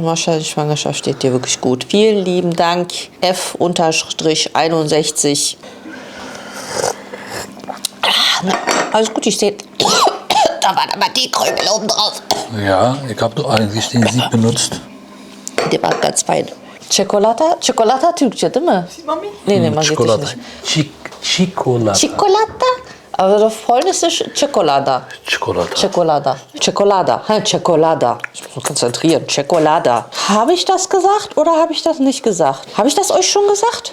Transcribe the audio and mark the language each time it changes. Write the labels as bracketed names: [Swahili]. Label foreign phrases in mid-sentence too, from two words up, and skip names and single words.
[German] Mascha, die Schwangerschaft steht dir wirklich gut. Vielen lieben Dank. F-61. Alles gut, ich sehe. Da war aber die Krümel oben drauf. Ja, ich habe doch eigentlich den Sieb benutzt. Der war ganz fein. [Turkish] Cioccolata Türkçe değil mi? [German] Mami? Nee, man sieht dich Schokolade. nicht. Chocolata. Cioccolata? Also auf Polnisch ist Chocolada. Chocolata. Chocolada. Chocolada. Ich muss mich konzentrieren. Chocolada. Habe ich das gesagt oder habe ich das nicht gesagt? Habe ich das euch schon gesagt?